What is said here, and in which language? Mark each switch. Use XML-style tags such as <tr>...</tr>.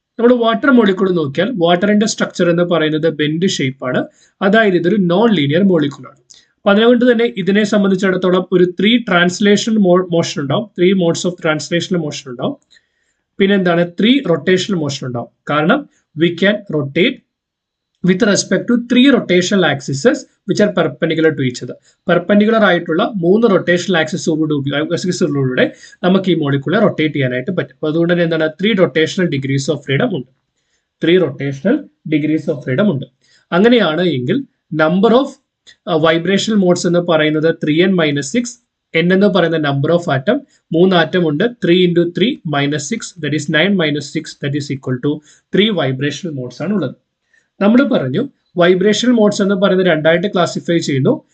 <ml>നമ്മൾ water molecule നോക്കിയാൽ വാട്ടറിന്റെ structure എന്ന് പറയുന്നത് ബെൻഡ് ഷേപ്പ് ആണ്. അതായത് ഇതൊരു നോൺ ലീനിയർ മോളിക്യൂളാണ്. അപ്പൊ അതുകൊണ്ട് തന്നെ ഇതിനെ സംബന്ധിച്ചിടത്തോളം ഒരു 3 ട്രാൻസ്ലേഷണൽ മോഷൻ ഉണ്ടാവും, 3 മോഡ്സ് ഓഫ് ട്രാൻസ്ലേഷണൽ മോഷൻ ഉണ്ടാവും. പിന്നെ എന്താണ് 3 റൊട്ടേഷണൽ മോഷൻ ഉണ്ടാവും.</ml> <en>കാരണം we can rotate with respect to 3 rotational axes which are perpendicular to each other.</en> <ml>Perpendicular ആയിട്ടുള്ള 3 rotational axesലൂടെ നമുക്ക് ഈ മോളിക്യൂളെ റൊട്ടേറ്റ് ചെയ്യാനായിട്ട് പറ്റും. അപ്പോൾ അതുകൊണ്ട് തന്നെ എന്താണ് 3 rotational degrees of freedom ഉണ്ട്. 3 rotational degrees of freedom ഉണ്ട്. അങ്ങനെയാണ് എങ്കിൽ നമ്പർ ഓഫ് വൈബ്രേഷണൽ മോഡ്സ് എന്ന് പറയുന്നത് 3n മൈനസ് 6, n എന്ന് പറയുന്ന നമ്പർ ഓഫ് ആറ്റം, 3 ആറ്റം ഉണ്ട്, 3 into 3 minus 6 that is 9 minus 6 that is equal to 3 vibrational modes ആണ് ഉള്ളത്. നമ്മൾ പറഞ്ഞു വൈബ്രേഷണൽ മോഡ്സ് എന്ന് പറയുന്നത് രണ്ടായിട്ട് ക്ലാസിഫൈ ചെയ്യുന്നു.</ml>